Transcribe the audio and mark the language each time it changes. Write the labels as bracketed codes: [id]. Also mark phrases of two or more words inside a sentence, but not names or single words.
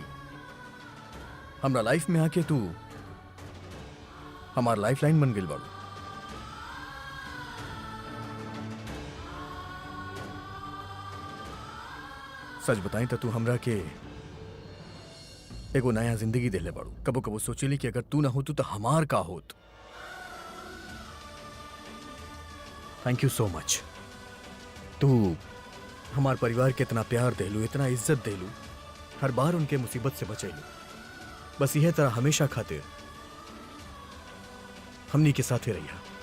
[bho] हमरा लाइफ में आके तू हमार [en] life line [bho] बन गई बाड़ू। सच बताई तो तू हमरा के एगो नया जिंदगी देले बाड़ू। कबो कबो सोचेली कि अगर तू ना होतू तो हमार का होत। [en] Thank you so much. [bho] तू हमार परिवार के इतना प्यार देलू, इतना इज्जत देलू, हर बार उनके मुसीबत से बचेलू। बस यह तरह हमेशा खातिर हमनी के साथे रहिया।